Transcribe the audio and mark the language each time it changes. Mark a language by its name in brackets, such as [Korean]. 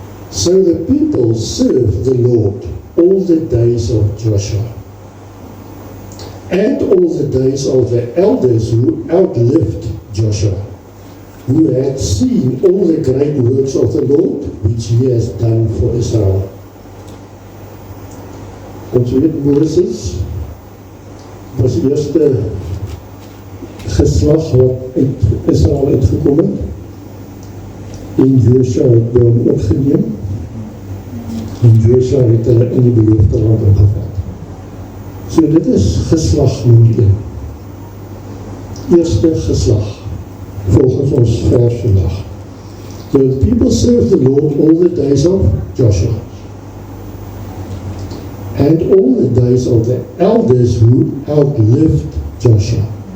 [English] So the people served the Lord all the days of Joshua and all the days of the elders who outlived Joshua, who had seen all the great works of the Lord which he has done for Israel. [Afrikaans] Ons weet Moses was die eerste geslag wat uit Israel uitgekom het. En Joshua het by hom opgeneem. En Joshua het hulle in die beloofde land ingevat. So dit is geslag nommer 1. Eerste geslag, volgens ons vers vandag. [English] So the people served the Lord all the days of Joshua. and all the days of the elders who outlived Joshua.